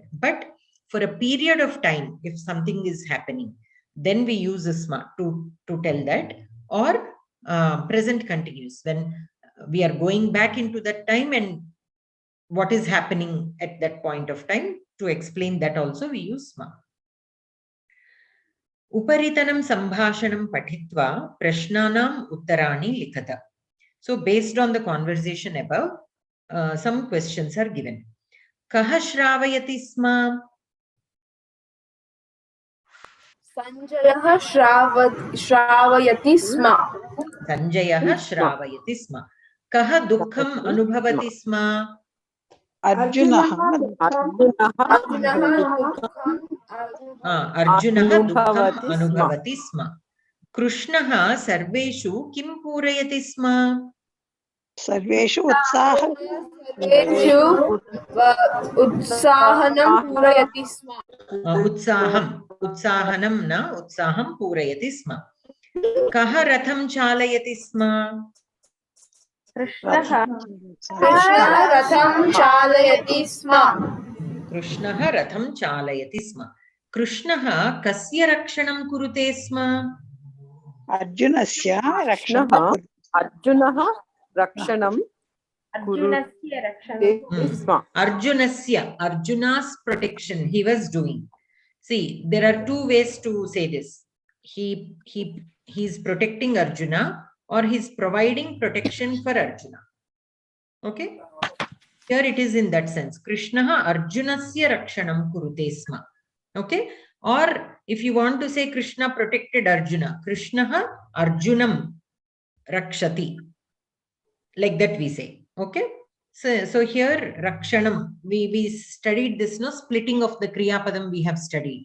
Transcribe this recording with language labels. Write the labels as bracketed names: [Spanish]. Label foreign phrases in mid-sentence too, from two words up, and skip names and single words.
[English] But for a period of time, if something is happening, then we use a sma to tell that, or present continuous, when we are going back into that time and what is happening at that point of time. To explain that also we use sma. [Sanskrit] उपरितनं सम्भाषणं पठित्वा प्रश्नानाम् उत्तराणि लिखत. [English] So based on the conversation above, some questions are given. [Sanskrit] कः श्रावयति स्म? सञ्जयः श्रावयति स्म. सञ्जयः श्रावयति स्म। कः दुःखम् अनुभवति स्म? Arjunah अर्जुनः दुःखम् अनुभवति स्म. कृष्णः सर्वेषु किं पूरयति स्म? सर्वेषु उत्साह उत्साहानां पूरयति स्म. उत्साहानां न उत्साहं पूरयति स्म. कः रथं चालयति स्म? कृष्णः रथं चालयति स्म. कृष्णः रथं चालयति स्म. कृष्णः कस्य रक्षणं कुरुते स्म? Arjunasya Krishnah Rakshanam अर्जुनः रक्षणम् [English] Arjuna's protection he was doing. See, there are two ways to say this. He's protecting Arjuna, or he's providing protection for Arjuna. Okay? Here it is in that sense. [Sanskrit] कृष्ण अर्जुनस्य रक्षणं कुरुते स्म. [English] Okay? Or if you want to say Krishna protected Arjuna, [Sanskrit] कृष्ण अर्जुनं रक्षति. [English] Like that we say. Okay? So here rakshanam, we studied this, no, splitting of the [Sanskrit] क्रिया पदम् [English] we have studied.